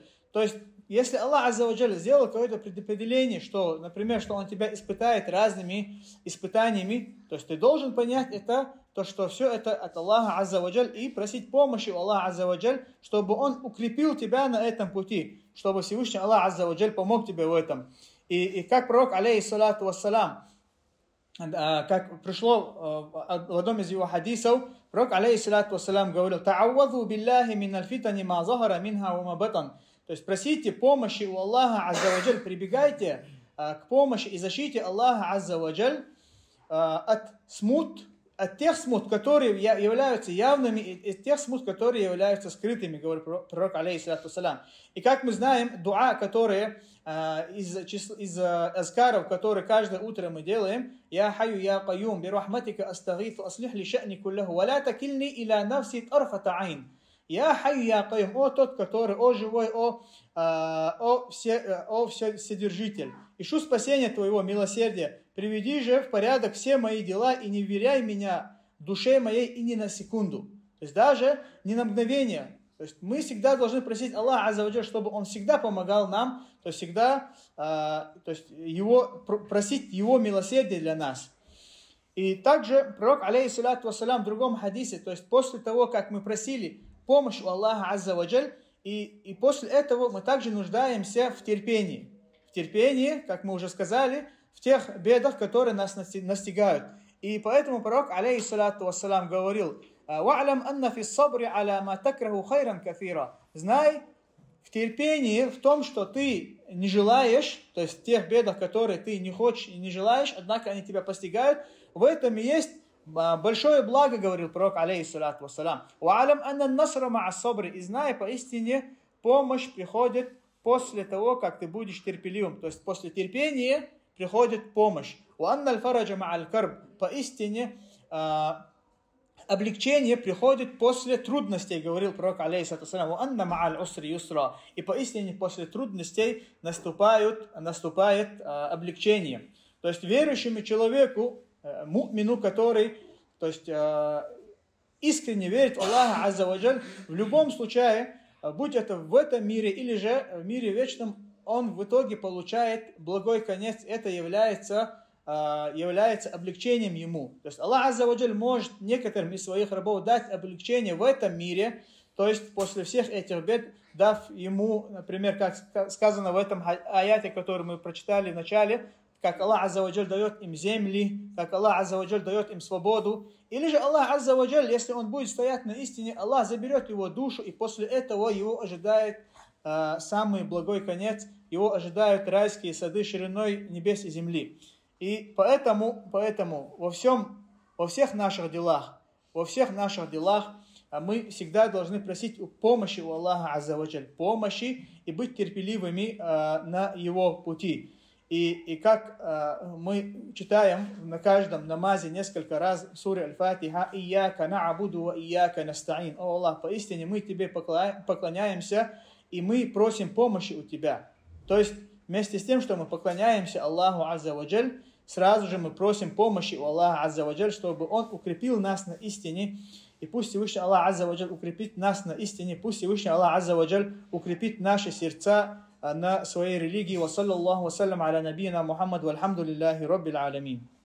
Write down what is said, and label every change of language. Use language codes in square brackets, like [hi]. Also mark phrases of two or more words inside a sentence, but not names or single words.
[ru] То есть, если Аллах Аззаваджаль сделал какое-то предопределение, что, например, что Он тебя испытает разными испытаниями, то есть ты должен понять что все это от Аллаха Аззаваджаль и просить помощи у Аллаха Аззаваджаль, чтобы Он укрепил тебя на этом пути, чтобы Всевышний Аллах Аззаваджаль помог тебе в этом. И как пророк, [ar] عليه الصلاة والسلام, [ru] как пришло в одном из его хадисов, пророк, [ar] عليه الصلاة والسلام, [ru] говорил: [ar] «تعوذوا بالله من الفتن ما ظهر منها وما بطن». [ru] То есть просите помощи у Аллаха [ar] عز وجل, [ru] прибегайте к помощи и защите Аллаха [ar] عز وجل [ru] от тех смут, которые являются явными, и тех смут, которые являются скрытыми, говорит пророк, [ar] عليه الصلاة والسلام. [ru] И как мы знаем, дуа, которые из азкаров, которые каждое утро мы делаем: [ar] «يا حي يا قيوم برحمتك أستغيث أصلح لي شأني كله ولا تكلني إلى نفسي طرفة عين». يا حي يا قيوم, [ru] о тот, который, о живой, о вседержитель. Ищу спасения Твоего, милосердия. Приведи же в порядок все мои дела и не вверяй меня душе моей и ни на секунду. То есть даже не на мгновение. То есть мы всегда должны просить Аллаха [ar] عز وجل, [ru] чтобы Он всегда помогал нам, то есть всегда просить Его милосердия для нас. И также пророк, [ar] عليه الصلاة والسلام, [ru] в другом хадисе, то есть после того, как мы просили помощь у Аллаха [ar] عز وجل, [ru] и после этого мы также нуждаемся в терпении. В терпении, как мы уже сказали, в тех бедах, которые нас настигают. И поэтому пророк, [ar] عليه الصلاة والسلام, [ru] говорил: [ar] «واعلم أن في الصبر على ما تكره خيرا كثيرا». [ru] Знай в терпении, в том, что ты не желаешь, то есть в тех бедах, которые ты не хочешь и не желаешь, однако они тебя постигают, в этом и есть большое благо, говорил пророк, [ar] عليه الصلاة والسلام. «واعلم أن النصر مع الصبر». [ru] И знай, поистине помощь приходит после того, как ты будешь терпеливым. То есть после терпения приходит помощь. [ar] «وأن الفرج مع الكرب». [ru] Поистине облегчение приходит после трудностей, говорил пророк, [ar] عليه الصلاة والسلام. «وأن مع العسر يسرا». [ru] И поистине после трудностей наступает облегчение. То есть верующему человеку, му'мину, который, то есть искренне верит в Аллаха [ar] عز وجل, [ru] в любом случае, будь это в этом мире или же в мире вечном, он в итоге получает благой конец. Это является облегчением ему. То есть Аллах [ar] عز وجل [ru] может некоторым из своих рабов дать облегчение в этом мире, то есть после всех этих бед, дав ему, например, как сказано в этом аяте, который мы прочитали в начале, как Аллах [ar] عز وجل [ru] дает им земли, как Аллах [ar] عز وجل [ru] дает им свободу. Или же Аллах [ar] عز وجل, [ru] если он будет стоять на истине, Аллах заберет его душу, и после этого его ожидает самый благой конец, его ожидают райские сады шириной небес и земли. И поэтому во всех наших делах мы всегда должны просить помощи у Аллаха [ar] عز وجل, [ru] помощи и быть терпеливыми на его пути. И как мы читаем на каждом намазе несколько раз суре Аль-Фатиха: [ar] «إياك نعبد وإياك نستعين». [ru] О Аллах, поистине мы Тебе поклоняемся и мы просим помощи у Тебя. То есть вместе с тем, что мы поклоняемся Аллаху [ar] عز وجل, [ru] сразу же мы просим помощи у Аллаха [ar] عز وجل, [ru] чтобы Он укрепил нас на истине. И пусть Всевышний Аллах [ar] عز وجل [ru] укрепит нас на истине, пусть Всевышний Аллах [ar] عز وجل [ru] укрепит наши сердца на своей религии. [ar] وصلى الله وسلم على نبينا محمد والحمد لله رب العالمين.